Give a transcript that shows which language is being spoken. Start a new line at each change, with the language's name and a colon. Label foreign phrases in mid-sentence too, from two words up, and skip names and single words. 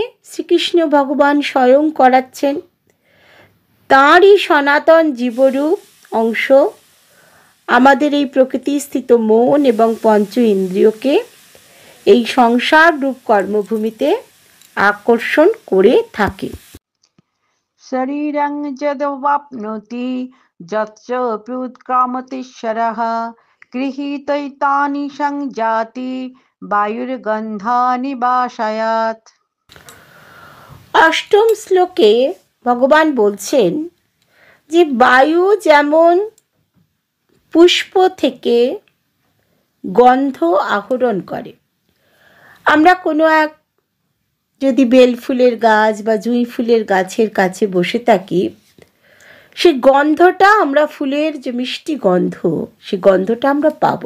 Bangla: শ্রীকৃষ্ণ ভগবান স্বয়ং করাচ্ছেন। তাঁরই সনাতন জীবরূপ অংশ আমাদের এই প্রকৃতিস্থিত মন এবং পঞ্চ ইন্দ্রিয়কে এই সংসার রূপ কর্মভূমিতে আকর্ষণ করে থাকে।
Sanskrit: शरीरं यद्वाप्नोति यच्च प्युत्क्रामतीश्वरः गृहीतैतानि संजाति वायुर्गन्धानि वाशयात्।
Bangla: অষ্টম শ্লোকে ভগবান বলছেন যে বায়ু যেমন পুষ্প থেকে গন্ধ আহরণ করে। আমরা কোনো এক যদি বেল ফুলের গাছ বা জুঁই ফুলের গাছের কাছে বসে থাকি, সেই গন্ধটা আমরা, ফুলের যে মিষ্টি গন্ধ, সেই গন্ধটা আমরা পাবো।